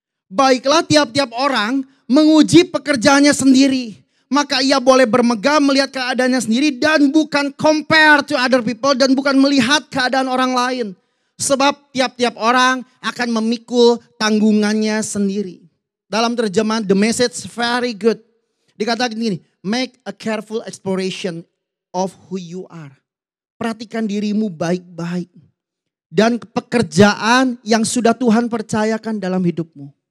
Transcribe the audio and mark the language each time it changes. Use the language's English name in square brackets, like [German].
[Indonesian] Baiklah tiap-tiap orang menguji pekerjaannya sendiri. Maka ia boleh bermegah melihat keadaannya sendiri dan bukan [English] compare to other people [Indonesian] dan bukan melihat keadaan orang lain. Sebab tiap-tiap orang akan memikul tanggungannya sendiri. Dalam terjemahan The Message [English] very good. [Indonesian] Dikatakan gini, [English] make a careful exploration of who you are. [Indonesian] Perhatikan dirimu baik-baik. Dan pekerjaan yang sudah Tuhan percayakan dalam hidupmu.